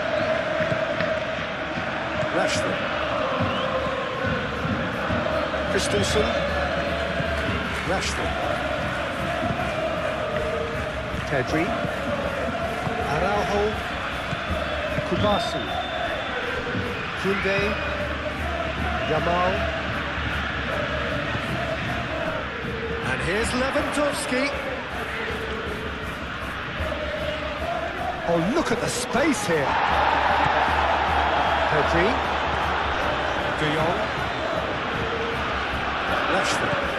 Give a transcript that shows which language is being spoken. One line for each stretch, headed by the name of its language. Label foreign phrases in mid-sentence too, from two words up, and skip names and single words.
English: Rashford. Christensen. Rashford. Pedri. Araujo. Kubasu, Koundé, Yamal, and here's Lewandowski. Oh, look at the space here. Pedri, De Jong, Rashford.